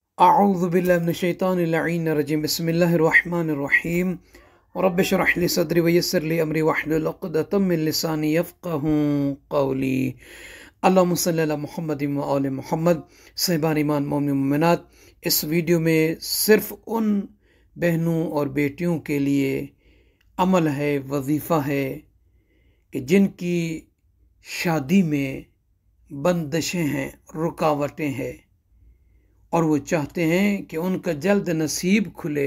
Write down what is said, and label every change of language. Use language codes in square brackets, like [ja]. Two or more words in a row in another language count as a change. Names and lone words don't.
[ar] أعوذ بالله من الشيطان الرجيم بسم الله الرحمن الرحيم رب اشرح لي صدري ويسر لي أمري واحلل عقدة من لساني يفقهوا قولي. اللهم صل على محمد وآل محمد. [ur] صاحبان ایمان مومن مومنات، اس ویڈیو میں صرف ان بہنوں اور بیٹیوں کے لیے عمل ہے، وظیفہ ہے کہ جن کی شادی میں بندشیں ہیں، رکاوٹیں ہیں اور وہ چاہتے ہیں کہ ان کا جلد نصیب کھلے.